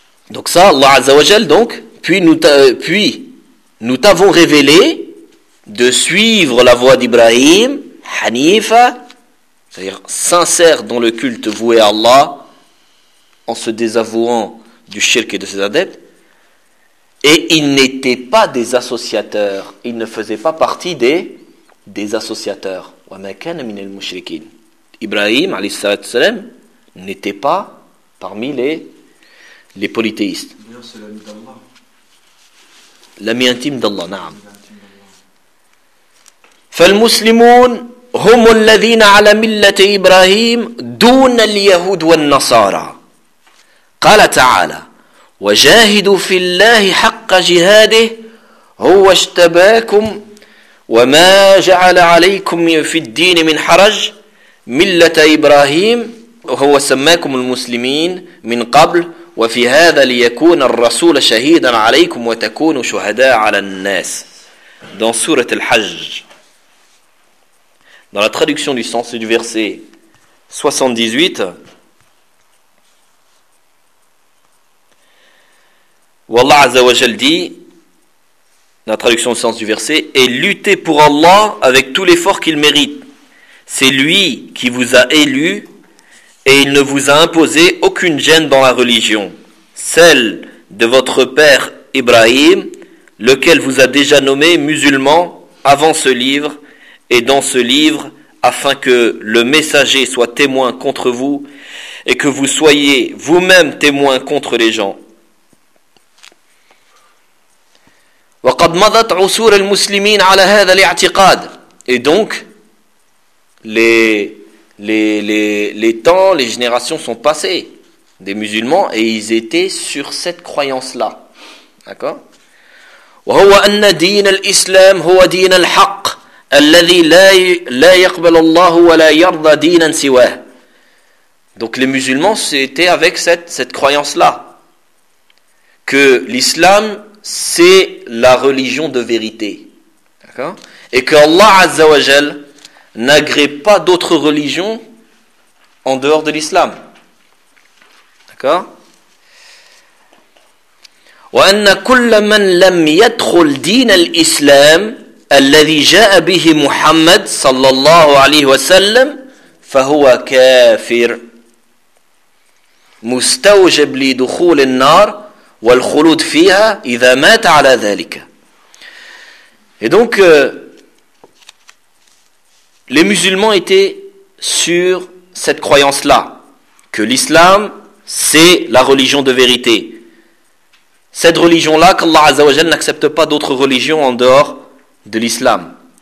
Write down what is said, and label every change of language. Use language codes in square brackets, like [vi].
[fr] Donc ça, Allah Azza wa Jal, donc, puis nous t'avons révélé de suivre la voie d'Ibrahim, Hanifa, c'est-à-dire sincère dans le culte voué à Allah, en se désavouant du shirk et de ses adeptes, et ils n'étaient pas des associateurs, ils ne faisaient pas partie des associateurs. [ar] Wa ma kana min al-mushrikin. [fr] Ibrahim, alayhi salatu alayhi salam, n'était pas parmi les polythéistes. D'ailleurs, c'est l'ami d'Allah. L'ami intime d'Allah, naam. [ar] فالمسلمون هم الذين على ملة إبراهيم دون اليهود والنصارى. قال تعالى وجاهدوا في الله حق جهاده هو اجتباكم وما جعل عليكم في الدين من حرج ملة إبراهيم هو سماكم المسلمين من قبل وفي هذا ليكون الرسول شهيدا عليكم وتكونوا شهداء على الناس. [fr] Dans sourate Al-Hajj, dans la traduction du sens du verset 78, où Allah Azza wa Jal dit, la traduction du sens du verset, et lutter pour Allah avec tout l'effort qu'il mérite. C'est lui qui vous a élu et il ne vous a imposé aucune gêne dans la religion. Celle de votre père Ibrahim, lequel vous a déjà nommé musulman avant ce livre et dans ce livre, afin que le messager soit témoin contre vous et que vous soyez vous-même témoin contre les gens. [ar] وقد مضت عصور المسلمين على هذا الاعتقاد. [fr] Et donc, les temps, les générations sont passées des musulmans et ils étaient sur cette croyance-là. D'accord ? [ar] وهو أن دين الإسلام هو دين الحق الذي لا يقبل الله ولا يرضى دينا سواه. [fr] Donc les musulmans c'était avec cette croyance-là que l'islam c'est la religion de vérité. D'accord ? Et que Allah Azza wa Jal n'agrée pas d'autres religions en dehors de l'islam. D'accord ? [ar] وأن كل من لم يدخل دين الإسلام الذي جاء به محمد صلى الله عليه وسلم فهو كافر مستوجب لدخول النار والخلود فيها إذا مات على ذلك. [fr] Et donc les musulmans étaient sur cette croyance là que l'islam c'est la religion de vérité. Cette religion-là, qu'Allah Azza wa Jal n'accepte pas d'autres religions en dehors de l'islam.